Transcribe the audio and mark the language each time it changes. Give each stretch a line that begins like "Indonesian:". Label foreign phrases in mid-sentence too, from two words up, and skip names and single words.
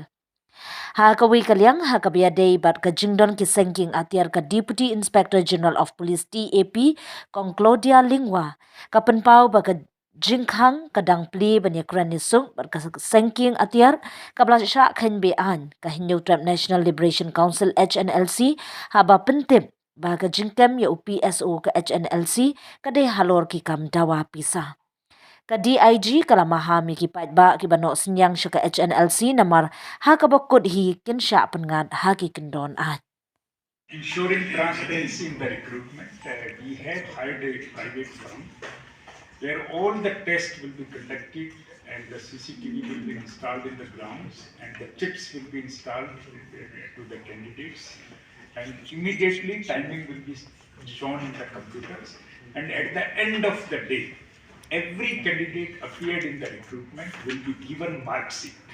Khasi: Ha kawi kalyang ha kabiya day bat ka jingdon ki sengking atiar ka
English: Deputy Inspector General of Police
Khasi: TAP kong Claudia Lingwa ka penpau ba ka jingkhang kadang pli banya kranisung bat ka sengking atiar kabla sha khen be an ka Hindu Tribe National Liberation Council HNLC ha ba pentip ba ka jingkem ya UPSO ka HNLC ka de halor ki kam dawa pisa. Ka DIG kalamahami ki paidbah ki banok senyang syaka HNLC namar ha kabakod hi kinsya pengat ha ki kendon at.
English: Ensuring transparency in the recruitment, we have hired a private firm where all the tests will be conducted and the CCTV will be installed in the grounds and the chips will be installed to the candidates and immediately timing will be shown in the computers and at the end of the day every candidate appeared in the recruitment will be given mark sheet